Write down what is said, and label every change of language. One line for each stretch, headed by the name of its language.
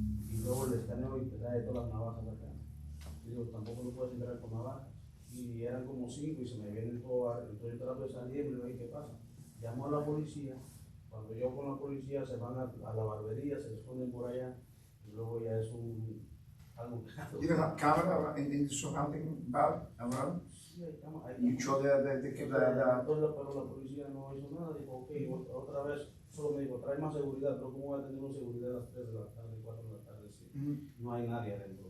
Spanish: Y luego le escaneo y te trae todas las navajas acá. Y digo, tampoco no puedes entrar con navajas. Y eran como 5 y se me vienen todas, entonces yo trato de salir y le digo, ¿qué pasa? Llamo a la policía, cuando yo con la policía se van a la barbería, se esconden por allá, y luego ya es algo
English: You don't have camera in the surrounding bar around? You show the
Spanish: Entonces, pero la policía no hizo nada, dijo, ok, otra vez, solo me dijo, trae más seguridad, pero ¿cómo voy a tener una seguridad a las 3 de la tarde, 4 de la tarde, si no hay nadie adentro?